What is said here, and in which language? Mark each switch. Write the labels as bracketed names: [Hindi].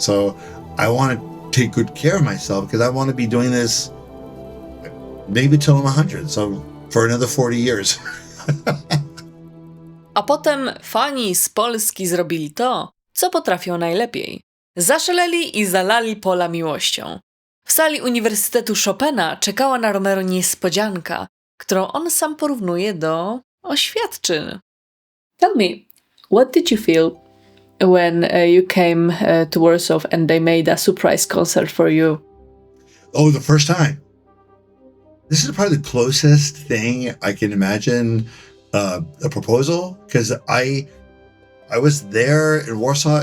[English] So I want to take good care of myself because I want to be doing this maybe till I'm 100. So for another 40 years. [Polish] A potem fani z Polski zrobili to, co potrafią najlepiej. Zaszaleli i zalali pola miłością. W sali Uniwersytetu Chopina czekała na Romero niespodzianka, którą on sam porównuje do oświadczyn. [English] Tell me, what did you feel when you came to Warsaw and they made a surprise concert for you? Oh, the first time. This is probably the closest thing I can imagine a proposal, because I was there in Warsaw.